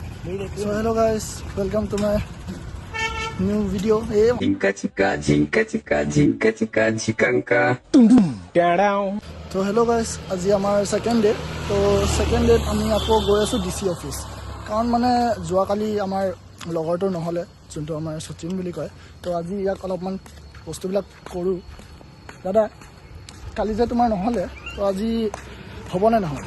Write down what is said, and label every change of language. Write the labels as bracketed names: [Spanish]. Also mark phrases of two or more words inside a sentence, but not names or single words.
[English] So hello guys, welcome to my new video. Jinka chika, jinka chika, jinka chika, chikanka. So hello guys, [Assamese] আজি আমাৰ [English] second day. [Assamese] তো [English] second day [Assamese] আমি আকৌ গৈ আছো [English] DC office, [Assamese] কাৰণ মানে যোৱাকালি আমাৰ লগৰটো নহলে, যোনটো আমাৰ সচিন বুলি কয়. তো আজি ইয়াক অলপমান বস্তুবিলাক কৰো. দাদা কালি যে তোমাৰ নহলে, তো আজি হ'বনে নহয়?